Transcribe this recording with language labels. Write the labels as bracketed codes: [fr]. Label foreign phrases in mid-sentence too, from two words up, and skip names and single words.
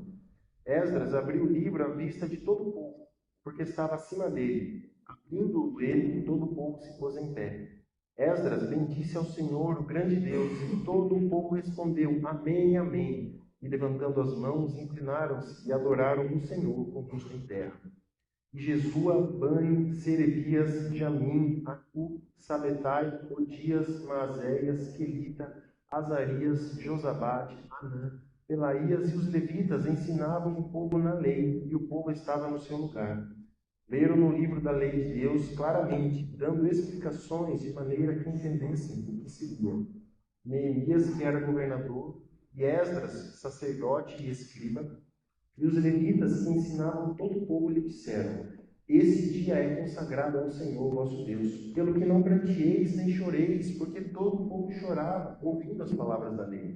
[pt] Esdras abriu o livro à vista de todo o povo, porque estava acima dele. Abrindo-o ele, todo o povo se pôs em pé. Esdras bendisse ao Senhor, o grande Deus, e todo o povo respondeu, Amém, Amém. E levantando as mãos, inclinaram-se e adoraram o Senhor com o rosto em terra. E Jesua, Bani, Serebias, Jamim, Acu, Sabetai, Odias, Maazéias, Quelita, Azarias, Josabade, Anã, Pelaías e os levitas ensinavam o povo na lei, e o povo estava no seu lugar. Leram no livro da lei de Deus claramente, dando explicações de maneira que entendessem o que seguia. Neemias, que era governador, e Esdras, sacerdote e escriba, e os levitas que ensinavam todo o povo lhe disseram: Esse dia é consagrado ao Senhor vosso Deus, pelo que não pranteeis nem choreis, porque todo o povo chorava, ouvindo as palavras da lei.